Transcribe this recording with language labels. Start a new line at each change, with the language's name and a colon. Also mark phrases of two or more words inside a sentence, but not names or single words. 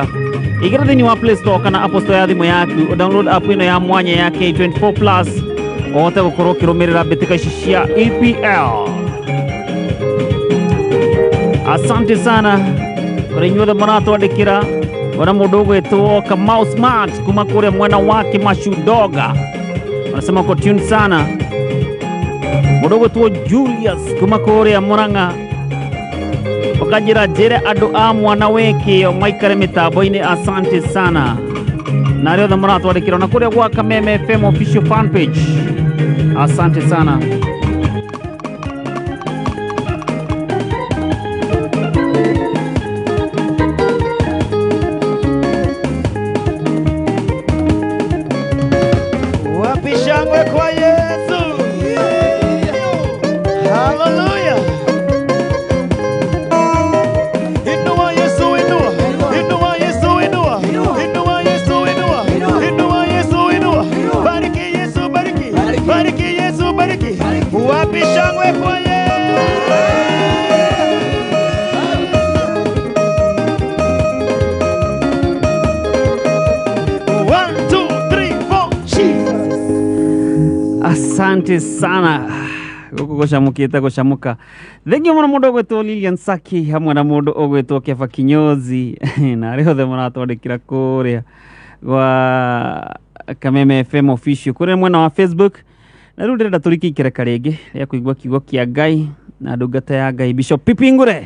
Kikuyu: Igĩra thĩinĩ wa Play Store kana Apple Store ya thimũ yaku
English: download app
Kikuyu: ĩno ya mwanya ya K24 Plus ũhote gũkorwo ũkĩrũmĩrĩra mbĩtĩka ici cia EPL.
Swahili: Asante sana
Kikuyu: kũrĩ inyuothe mũratwandĩkĩra. Wana mũndũ ũgwĩtwo Kamau Smart kuma kũrĩa mwena wake Mashudoga
Swahili: wanasema uko tune sana.
Kikuyu: Mũndũ ũgwĩtwo Julius kuma kũrĩa Murang'a ũkanjĩra njĩre andũ a mwana wĩkĩo maikare mĩtambo-inĩ.
Swahili: Asante sana
Kikuyu: na arĩa othe mũratwandĩkĩra na kũrĩa gwa Kameme FM official fan page.
Swahili: Asante sana. Shangwe kwa Yesu. Hallelujah. Inua Yesu, inua. Inua Yesu, inua. Inua Yesu, inua. Inua Yesu, inua. Bariki Yesu, bariki. Bariki Yesu, bariki. Wapi shangwe kwa Yesu.
English: 1, 2, 3, 4. Jesus.
Swahili: Asante sana
Kikuyu: guku gũcamũkĩte gũcamũka. Thengio mũno mũndũ ũgwĩtwo Lilian Saki hamwe na mũndũ ũgwĩtwo Keba Kinyozi na arĩa othe mũratwandĩkĩra kũrĩa gwa Kameme FM official kũrĩa mwena wa Facebook. Na rĩu ndĩrenda tũrikie ikereka rĩngĩ rĩa kũigua kiugo kĩa Ngai na ndungata ya Ngai Bishop Pipingure.